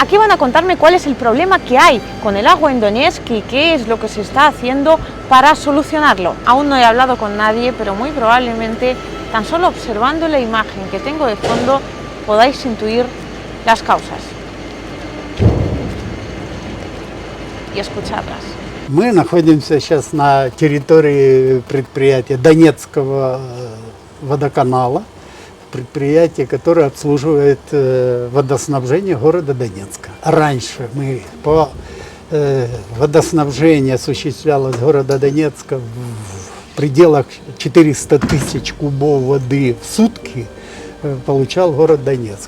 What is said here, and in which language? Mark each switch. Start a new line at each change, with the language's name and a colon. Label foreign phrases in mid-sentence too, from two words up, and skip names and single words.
Spanish: Aquí van a contarme cuál es el problema que hay con el agua en Donetsk y qué es lo que se está haciendo para solucionarlo. Aún no he hablado con nadie, pero muy probablemente, tan solo observando la imagen que tengo de fondo, podáis intuir las causas y escucharlas.
Russian: Мы находимся сейчас на территории предприятия Донецкого водоканала, предприятие, которое обслуживает водоснабжение города Донецка. Раньше мы по водоснабжению осуществлялось города Донецка в пределах 400 тысяч кубов воды в сутки получал город Донецк.